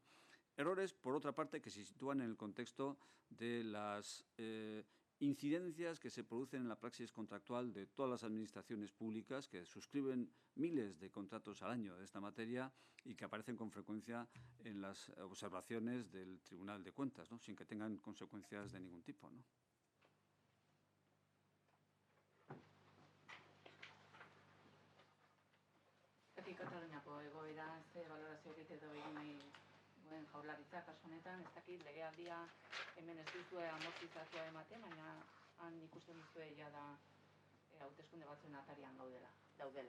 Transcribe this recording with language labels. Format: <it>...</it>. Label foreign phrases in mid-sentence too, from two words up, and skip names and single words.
<es>Errores, por otra parte, que se sitúan en el contexto de las incidencias que se producen en la praxis contractual de todas las administraciones públicas que suscriben miles de contratos al año de esta materia y que aparecen con frecuencia en las observaciones del Tribunal de Cuentas, ¿no? Sin que tengan consecuencias de ningún tipo, ¿no?</es> <eu>Kataluniako egoera ze balorazio egiteko egin nahi duen Jaurlaritza kasu honetan, ez dakit legealdia hemen ez duzue amortizatua ematen, baina han ikusten duzue jada hauteskunde batzuen atarian daudela.</eu>